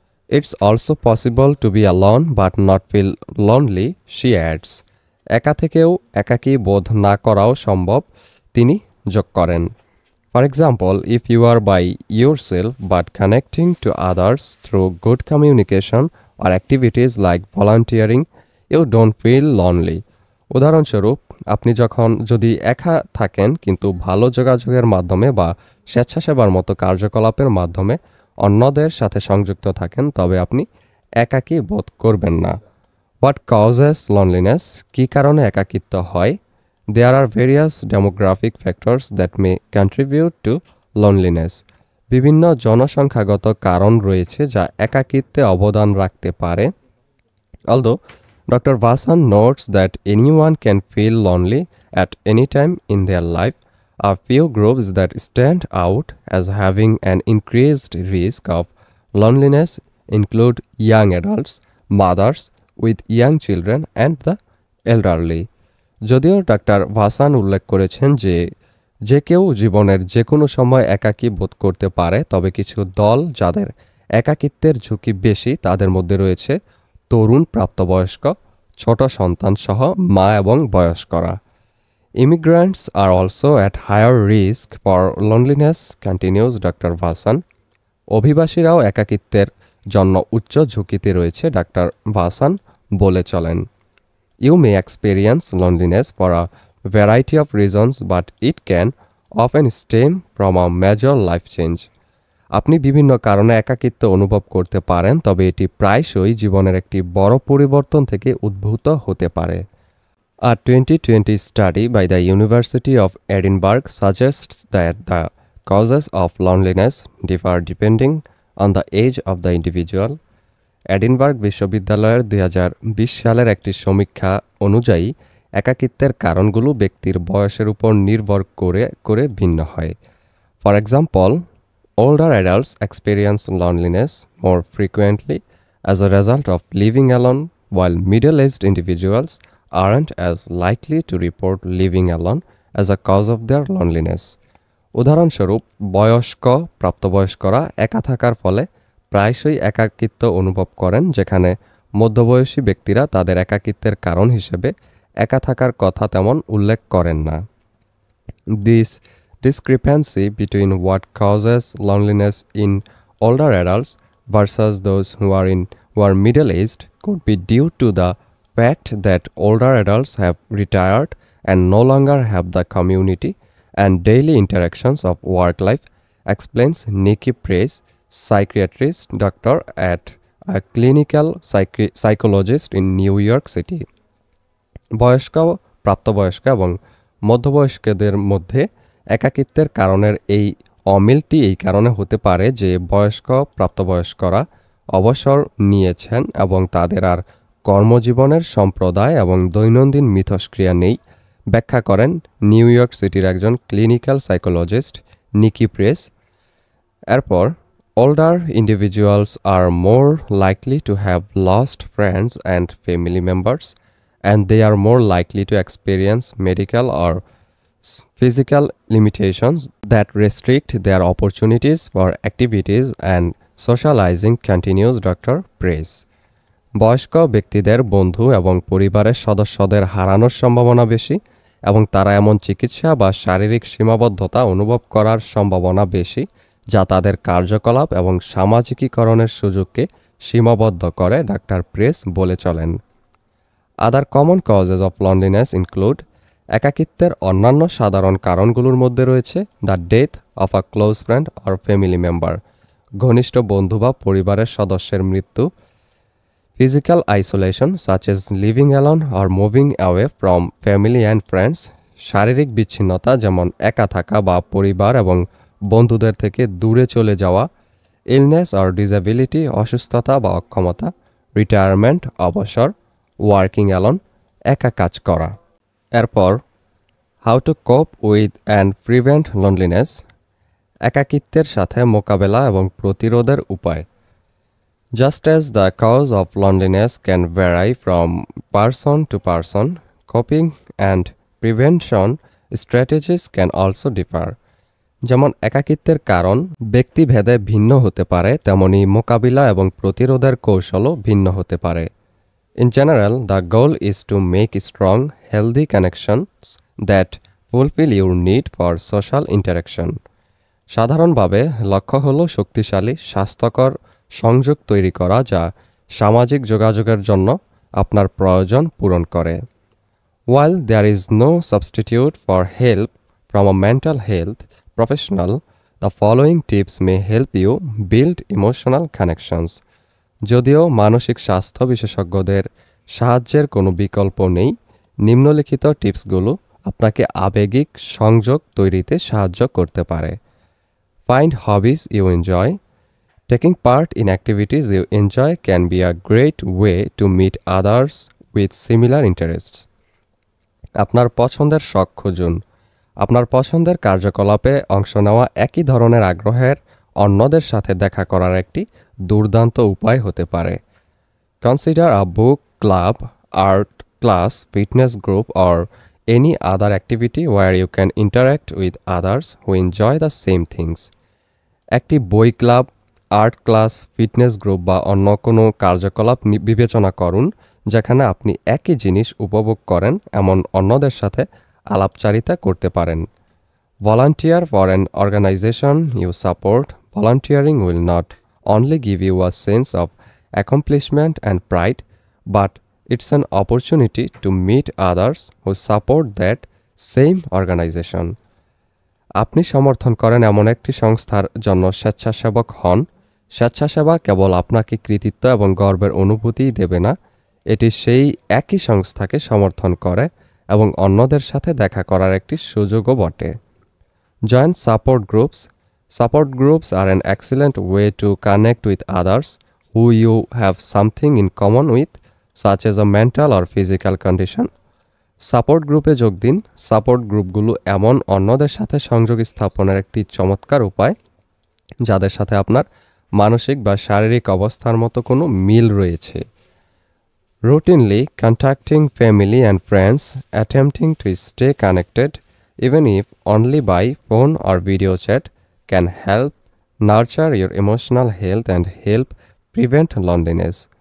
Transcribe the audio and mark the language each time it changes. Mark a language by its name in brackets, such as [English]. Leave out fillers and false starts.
[English] It's also possible to be alone but not feel lonely, she adds. [Bangla] একা থেকেও একাকী বোধ না করাও সম্ভব, তিনি যোগ করেন। [English] For example, if you are by yourself but connecting to others through good communication or activities like volunteering, you don't feel lonely. [Bangla] উদাহরণস্বরূপ, আপনি যদি একা থাকেন কিন্তু ভালো যোগাযোগের মাধ্যমে বা স্বেচ্ছাসেবার মতো কার্যকলাপের মাধ্যমে অন্যদের সাথে সংযুক্ত থাকেন, তবে আপনি একাকী বোধ করবেন না। [English] What causes loneliness? [Bangla] কী কারণে একাকিত্ব হয়? [English] There are various demographic factors that may contribute to loneliness. [Bangla] বিভিন্ন জনসংখ্যাগত কারণ রয়েছে যা একাকিত্বে অবদান রাখতে পারে। [English] Although Dr. Vasan notes that anyone can feel lonely at any time in their life, a few groups that stand out as having an increased risk of loneliness include young adults, mothers with young children, and the elderly. [Bangla] যদিও doctor ভাসান উল্লেখ করেছেন যে কেউ জীবনের যে কোনো সময় একাকী বোধ করতে পারে, তবে কিছু দল যাদের একাকিত্বের ঝুঁকি বেশি তাদের মধ্যে রয়েছে তরুণ, প্রাপ্তবয়স্ক, ছোট সন্তান সহ মা এবং বয়স্করা। [English] Immigrants are also at higher risk for loneliness, continues Dr. Vasan. [Bangla] অভিবাসীরাও একাকিত্বের জন্য উচ্চ ঝুঁকিতে রয়েছে, ডাক্তার ভাসান বলে চলেন। [English] You may experience loneliness for a variety of reasons, but it can often stem from a major life change. [Bangla] আপনি বিভিন্ন কারণে একাকিত্ব অনুভব করতে পারেন, তবে এটি প্রায়শই জীবনের একটি বড় পরিবর্তন থেকে উদ্ভূত হতে পারে। [English] A 2020 study by the University of Edinburgh suggests that the causes of loneliness differ depending on the age of the individual. [Bangla] Edinburgh বিশ্ববিদ্যালয়ের 2020 সালের একটি সমীক্ষা অনুযায়ী একাকিত্বের কারণগুলো ব্যক্তির বয়সের উপর নির্ভর করে ভিন্ন হয়। [English] For example, older adults experience loneliness more frequently as a result of living alone, while middle-aged individuals aren't as likely to report living alone as a cause of their loneliness. [Bangla] উদাহরণস্বরূপ, প্রাপ্তবয়স্করা একা থাকার ফলে প্রায়শই একাকিত্ব অনুভব করেন, যেখানে মধ্যবয়সী ব্যক্তিরা তাদের একাকিত্বের কারণ হিসেবে একা থাকার কথা তেমন উল্লেখ করেন না। [English] This discrepancy between what causes loneliness in older adults versus those who are middle-aged could be due to the fact that older adults have retired and no longer have the community and daily interactions of work life, explains Nikki Price, psychiatrist doctor at a clinical psychologist in New York City. [Bangla] বয়স্ক, প্রাপ্তবয়স্ক এবং মধ্যবয়স্কদের মধ্যে একাকিত্বের কারণের এই অমিলটি এই কারণে হতে পারে যে বয়স্ক প্রাপ্তবয়স্করা অবসর নিয়েছেন এবং তাদের আর কর্মজীবনের সম্প্রদায় এবং দৈনন্দিন মিথস্ক্রিয়া নেই, ব্যাখ্যা করেন নিউ ইয়র্ক সিটির একজন ক্লিনিক্যাল সাইকোলজিস্ট নিকি প্রেস। এরপর [English] older individuals are more likely to have lost friends and family members, and they are more likely to experience medical or physical limitations that restrict their opportunities for activities and socializing, continues Dr. Press. [Bangla] বয়স্ক ব্যক্তিদের বন্ধু এবং পরিবারের সদস্যদের হারানোর সম্ভাবনা বেশি এবং তারা এমন চিকিৎসা বা শারীরিক সীমাবদ্ধতা অনুভব করার সম্ভাবনা বেশি যা তাদের কার্যকলাপ এবং সামাজিকীকরণের সুযোগকে সীমাবদ্ধ করে, ডাক্তার প্রেস বলে চলেন। [English] other common causes of loneliness include, [Bangla] একাকিত্বের অন্যান্য সাধারণ কারণগুলোর মধ্যে রয়েছে [English] the death of a close friend or family member, [Bangla] ঘনিষ্ঠ বন্ধু বা পরিবারের সদস্যের মৃত্যু, [English] physical isolation such as living alone or moving away from family and friends, [Bangla] শারীরিক বিচ্ছিন্নতা যেমন একা থাকা বা পরিবার এবং বন্ধুদের থেকে দূরে চলে যাওয়া, [English] illness or disability [Bangla] অসুস্থতা বা অক্ষমতা, রিটায়ারমেন্ট অবসর, [English] working alone [Bangla] একা কাজ করা। এরপর [English] how to cope with and prevent loneliness, [Bangla] একাকিত্বের সাথে মোকাবেলা এবং প্রতিরোধের উপায়। [English] Just as the cause of loneliness can vary from person to person, coping and prevention strategies can also differ. [Bangla] যেমন একাকিত্বের কারণ ব্যক্তিভেদে ভিন্ন হতে পারে, তেমনি মোকাবিলা এবং প্রতিরোধের কৌশলও ভিন্ন হতে পারে। [English] In general, the goal is to make strong, healthy connections that fulfill your need for social interaction. [Bangla] সাধারণভাবে লক্ষ্য হল শক্তিশালী, স্বাস্থ্যকর সংযোগ তৈরি করা যা সামাজিক যোগাযোগের জন্য আপনার প্রয়োজন পূরণ করে। [English] While there is no substitute for help from a mental health professional, the following tips may help you build emotional connections. [Bangla] যদিও মানসিক স্বাস্থ্য বিশেষজ্ঞদের সাহায্যের কোনো বিকল্প নেই, নিম্নলিখিত টিপসগুলো আপনাকে আবেগিক সংযোগ তৈরিতে সাহায্য করতে পারে। [English] Find hobbies you enjoy. Taking part in activities you enjoy can be a great way to meet others with similar interests. [Bangla] আপনার পছন্দের শখ খুঁজুন। আপনার পছন্দের কার্যকলাপে অংশ নেওয়া একই ধরনের আগ্রহের অন্যদের সাথে দেখা করার একটি দুর্দান্ত উপায় হতে পারে। [English] Consider a book club, art class, fitness group or any other activity where you can interact with others who enjoy the same things. [Bangla] একটি বই club, art class, fitness group বা অন্য কোনো কার্যকলাপ বিবেচনা করুন যেখানে আপনি একই জিনিস উপভোগ করেন এমন অন্যদের সাথে আলাপচারিতা করতে পারেন। [English] Volunteer for an organization you support. Volunteering will not only give you a sense of accomplishment and pride, but it's an opportunity to meet others who support that same organization. [Bangla] আপনি সমর্থন করেন এমন একটি সংস্থার জন্য স্বেচ্ছাসেবক হন। স্বেচ্ছাসেবা কেবল আপনাকে কৃতিত্ব এবং গর্বের অনুভূতিই দেবে না, এটি সেই একই সংস্থাকে সমর্থন করে এবং অন্যদের সাথে দেখা করার একটি সুযোগও বটে। [English] Join support groups. Support groups are an excellent way to connect with others who you have something in common with, such as a mental or physical condition. [Bangla] Support গ্রুপে যোগ দিন। সাপোর্ট গ্রুপগুলো এমন অন্যদের সাথে সংযোগ স্থাপনের একটি চমৎকার উপায় যাদের সাথে আপনার মানসিক বা শারীরিক অবস্থার মতো কোনো মিল রয়েছে। [English] Routinely contacting family and friends, attempting to stay connected, even if only by phone or video chat, can help nurture your emotional health and help prevent loneliness.